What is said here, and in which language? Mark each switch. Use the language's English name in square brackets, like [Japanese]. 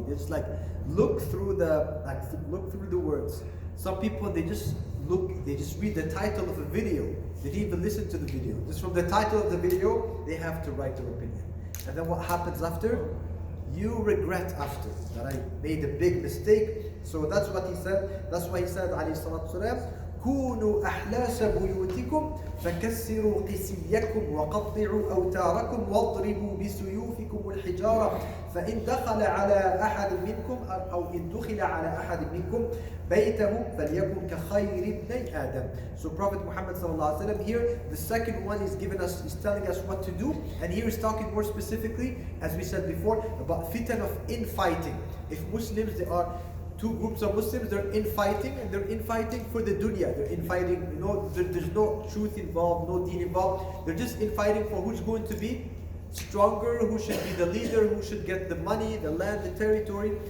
[English] They just look through the words. Some people, they just read the title of a video. They didn't even listen to the video. Just from the title of the video, they have to write their opinion. And then what happens after? You regret after that I made a big mistake. So that's what he said. That's why he said, [Arabic] alayhi salatu wasalam, كونوا أحلاس بيوتكم فكسروا قسيكم وقطعوا أوتاركم واضربوا بسيوفكم الحجارة فإن دخل على أحد منكم أو إن دخل على أحد منكم بيته فليكن كخير ابني آدم. [English] So Prophet Muhammad sallallahu alaihi wasallam here, the second one is telling us what to do, and here is talking more specifically, as we said before, about fitan of infighting. If Muslims, there are two groups of Muslims, they're infighting, and they're infighting for the dunya. They're infighting, there's no truth involved, no deen involved. They're just infighting for who's going to be stronger, who should be the leader, who should get the money, the land, the territory.